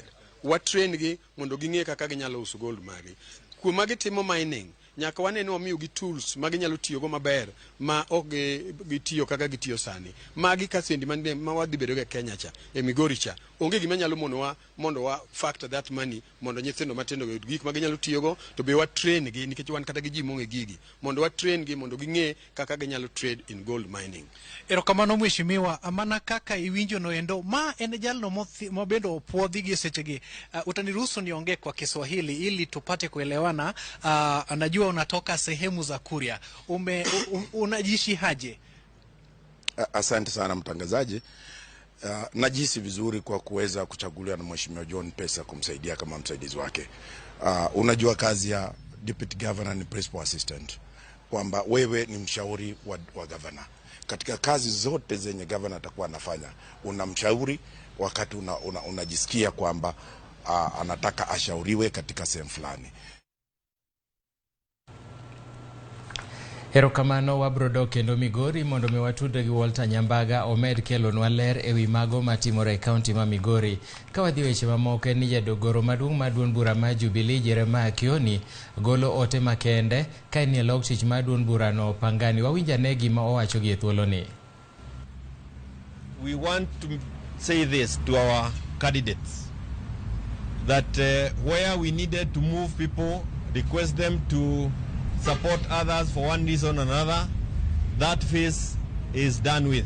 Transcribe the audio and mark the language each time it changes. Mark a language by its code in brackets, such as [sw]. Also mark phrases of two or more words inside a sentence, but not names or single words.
[luo] Wa train gi mondo ging'e kaka ginyalo uso gold magi. Kuma gitimo mining, nyaka wanene wamiyo gi tools ma ginyalo tiyo go maber ma ok gitiyo kaka gitiyo sani. Magi kasendi ma wadhi bedo ga Kenya cha, e Migori cha, onge gima nyalo mondo wa [en] factor that money [luo] mondo nyithindo matindo yud gik ma ginyalo tiyo go, to be wa train gi nikech wan kata gi ji mong'e gigi, mondo wa train gi mondo ging'e kaka ginyalo [en] trade in gold mining. [luo] Erokamano mheshimiwa, amana kaka iwinjo no endo, ma en jalno mobendo opuodhi gi sechegi. [sw] Utaniruhusu niongee kwa Kiswahili ili tupate kuelewana. Anajua unatoka sehemu za Kuria. Unajishi haje? Asante sana mtangazaji. Najisi vizuri kwa kuweza kuchaguliwa na Mheshimiwa John Pesa kumsaidia kama msaidizi wake. Unajua kazi ya [en] Deputy Governor [sw] ni [en] Principal Assistant, [sw] kwamba wewe ni mshauri wa governor. Katika kazi zote zenye governor atakuwa anafanya, unamshauri wakati unajisikia kwamba anataka ashauriwe katika sehemu fulani. [luo] Erokamano, wabrodo kendo Migori mondo mi watudre gi Walter Nyambaga omed kelonwa ler ewi mago matimore e kaunti ma Migori. Ka wadhi weche mamoko, ni jadogoro maduong' ma duond bura ma Jubilee Jeremiah Kioni golo ote makende ka ni log tich ma duond bura no Pangani. Wawinjane gima owacho gi e thuolo ni. [en] We want to say this to our candidates, that where we needed to move people, request them to support others for one reason or another, that phase is done with.